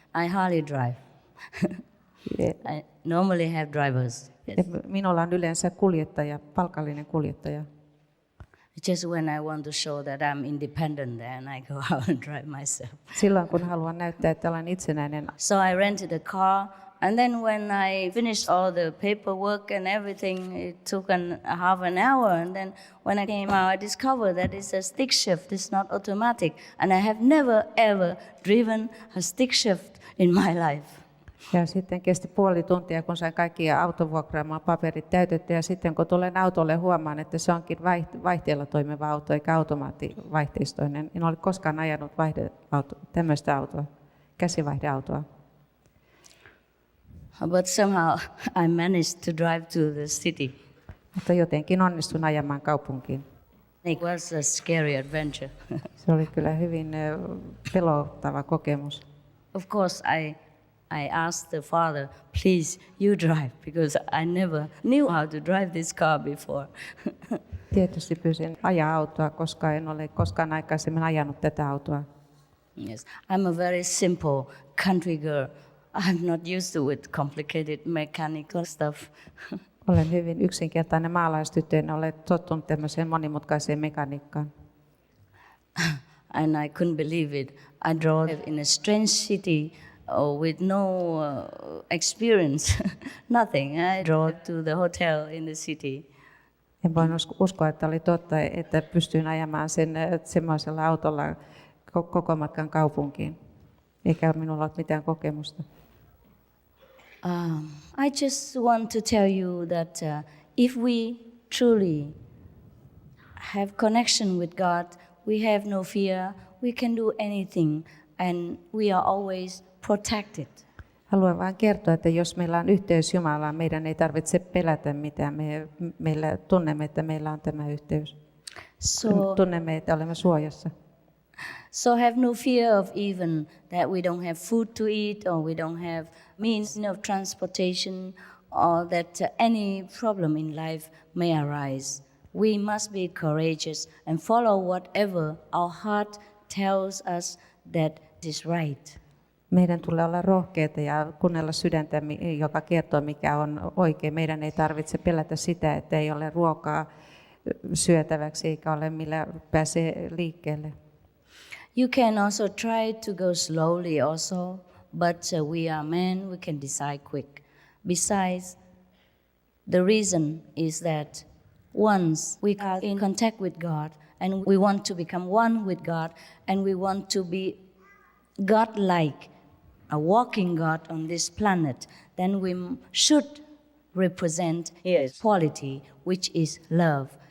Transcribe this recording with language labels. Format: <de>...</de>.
<en>I hardly drive. I normally have drivers. Yes.</en> <fi>Minulla on yleensä kuljettaja, palkallinen kuljettaja.</fi> <en>Just when I want to show that I'm independent, then I go out and drive myself.</en> <fi>Silloin kun haluan näyttää, että olen itsenäinen.</fi> <en>So I rented a car And then when I finished all the paperwork and everything, it took half an hour. And then when I came out, I discovered that it's a stick shift. It's not automatic. And I have never, ever driven a stick shift in my life.</en> <fi>Ja sitten kesti puoli tuntia, kun sain kaikki autovuokraamaan paperit täytetty. Ja sitten kun tulen autolle, huomaan, että se onkin vaihteella toimiva auto eikä automaattivaihteistoinen. En ole koskaan ajanut tämmöistä autoa, käsivaihdeautoa.</fi> <en>But somehow I managed to drive to the city.</en> <fi>Mutta jotenkin onnistun ajamaan kaupunkiin.</fi> <en>It was a scary adventure.</en> <fi>Se oli kyllä hyvin pelottava kokemus.</fi> <en>Of course, I asked the father, please, you drive, because I never knew how to drive this car before.</en> <fi>Tietysti pyysin ajaa autoa, koska en ole koskaan aikaisemmin ajanut tätä autoa.</fi> <en>Yes, I'm a very simple country girl. I'm not used to with complicated mechanical stuff.</en> <fi>Olen hyvin yksinkertainen maalaistyttö, en ole tottunut tämmöiseen monimutkaiseen mekaniikkaan.</fi> <en>And I couldn't believe it. I drove in a strange city with no experience, nothing. I drove to the hotel in the city.</en> <fi>En voinut uskoa, että oli totta, että pystyin ajamaan semmoisella autolla koko matkan kaupunkiin, eikä minulla ole mitään kokemusta.</fi> <en>I just want to tell you that if we truly have connection with God, we have no fear, we can do anything, and we are always protected.</en> <fi>Haluan vain kertoa, että jos meillä on yhteys Jumalaan, meidän ei tarvitse pelätä mitään. Meillä tunnemme, että meillä on tämä yhteys. Tunnemme, että olemme suojassa.</fi> <en>So have no fear of even that we don't have food to eat or we don't have means of transportation or that any problem in life may arise. We must be courageous and follow whatever our heart tells us that is right.</en> <fi>Meidän tulee olla rohkeita ja kuunnella sydäntä, joka kertoo, mikä on oikein. Meidän ei tarvitse pelätä sitä, että ei ole ruokaa syötäväksi eikä ole millä pääsee liikkeelle.</fi> <en>You can also try to go slowly also, but we are men, we can decide quick. Besides, the reason is that once we are in contact with God and we want to become one with God and we want to be God-like, a walking God on this planet, then we should represent His quality, which is love.</en>